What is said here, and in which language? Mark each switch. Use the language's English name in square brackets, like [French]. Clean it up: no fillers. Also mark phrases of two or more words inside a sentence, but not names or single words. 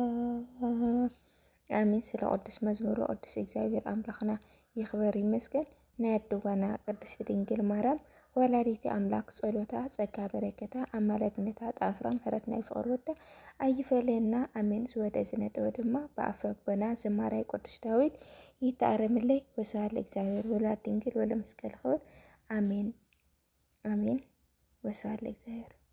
[Tigrinya] አሜን። ስለ ቅዱስ መዝሙሩ ቅዱስ እግዚአብሔር አምላኽና ይኽበር ይመስገን። ናይ ኣድዋና ቅድስት ድንግል ማርያም ወላዲቲ አምላክ ጸሎታ ጸጋ በረከታ አማላድነታ ጣፍራ ምሕረት ናይ ፍቅር ወዳ ኣይፈለየና አሜን። ዝወደ ዝነጥበ ድማ ብኣፈ ኣቦና ዝማራይ ቅዱስ ዳዊት ይተኣረምለይ። [Geez] ወስብሐት ለእግዚአብሔር ወላድ ድንግል ወለመስቀል ክብር አሜን አሜን። ወስብሐት ለእግዚአብሔር።